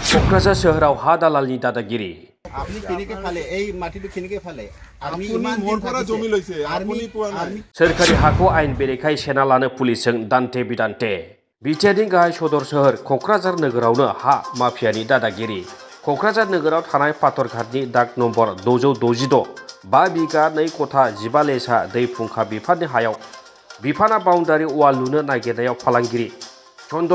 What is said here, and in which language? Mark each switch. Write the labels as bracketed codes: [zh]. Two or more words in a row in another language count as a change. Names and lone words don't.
[brx] क'क्राझार सोहोराव हा दालालनि दादागिरि [as] আপনি কেনেকে ফালে এই মাটিটো কেনেকে ফালে আপুনি মোৰ পৰা জমি লৈছে আপুনি পোৱা নাই [brx] सोरखारि हाखौ आयेन बेरेखायै सेना लानो पुलिसजों दान्थे बिदान्थे बिटिआरनि गाहाय सदर सोहोर क'क्राझार नोगोरावनो हा माफियानि दादागिरि क'क्राझार नोगोराव थानाय पाथरघाटनि दाग नम्बर 666 5 बिगा 2 कथा 15 लेसा दै फुंखा बिफाननि हायाव बिफाना [en] boundary wall [brx] लुनो नागिरनायाव फालांगिरि चन्दन